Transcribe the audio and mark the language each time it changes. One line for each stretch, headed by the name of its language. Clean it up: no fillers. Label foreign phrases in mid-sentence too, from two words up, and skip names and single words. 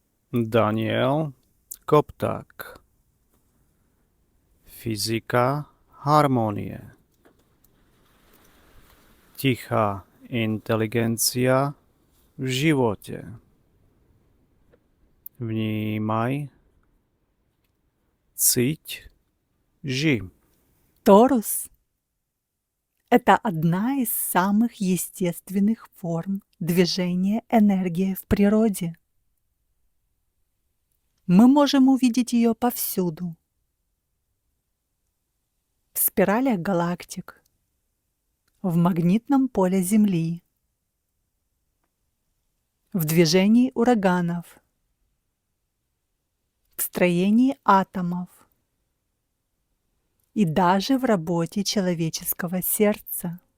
Slovak: Daniel Kopták. Fyzika harmonie. Tichá inteligencia v živote. Vnímaj, cíť, ži.
Russian: Торус– это одна из самых естественных форм движения энергии в природе. Мы можем увидеть ее повсюду. В спиралях галактик, в магнитном поле Земли, в движении ураганов, в строении атомов и даже в работе человеческого сердца.